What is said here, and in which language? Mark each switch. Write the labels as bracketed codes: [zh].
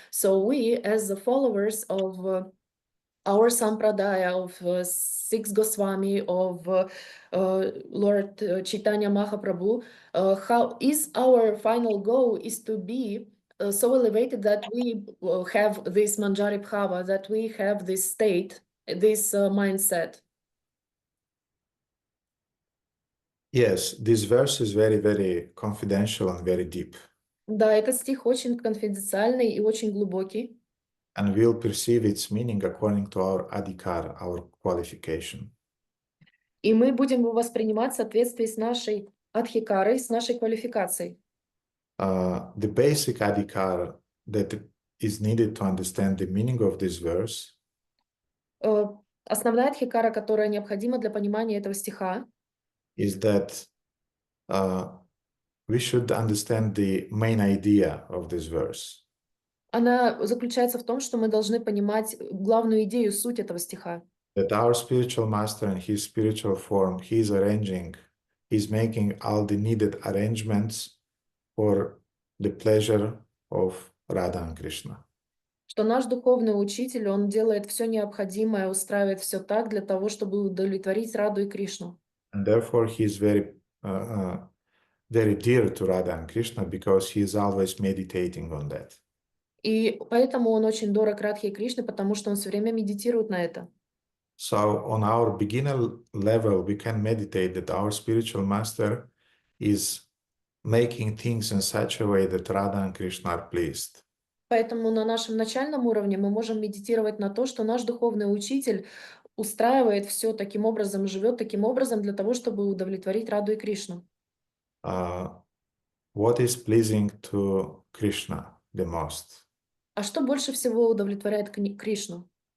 [en] So we, as the followers of our Sampradaya, of Six Goswami, of Lord Chaitanya Mahaprabhu, how is our final goal is to be so elevated that we have this Manjari Bhava, that we have this state, this mindset. Yes, this verse is very, very confidential and very deep. [ru] Да, этот стих очень конфиденциальный и очень глубокий. [en] And we'll perceive its meaning according to our adhikar, our qualification. [ru] И мы будем его воспринимать в соответствии с нашей адхикарой, с нашей квалификацией. [en] The basic adhikar that is needed to understand the meaning of this verse [ru] Основная адхикара, которая необходима для понимания этого стиха, [en] is that we should understand the main idea of this verse. [ru] она заключается в том, что мы должны понимать главную идею, суть этого стиха. [en] That our spiritual master in his spiritual form, he's making all the needed arrangements for the pleasure of Radha and Krishna. [ru] Что наш духовный учитель, он делает все необходимое, устраивает все так для того, чтобы удовлетворить Раду и Кришну. [en] And therefore he is very dear to Radha and Krishna because he is always meditating on that. [ru] И поэтому он очень дорог Радхе и Кришне, потому что он все время медитирует на это. [en] So on our beginner level, we can meditate that our spiritual master is making things in such a way that Radha and Krishna are pleased. [ru] Поэтому на нашем начальном уровне мы можем медитировать на то, что наш духовный учитель устраивает все таким образом, живет таким образом для того, чтобы удовлетворить Раду и Кришну. [en] What is pleasing to Krishna the most? [ru] А что больше всего удовлетворяет Кришну?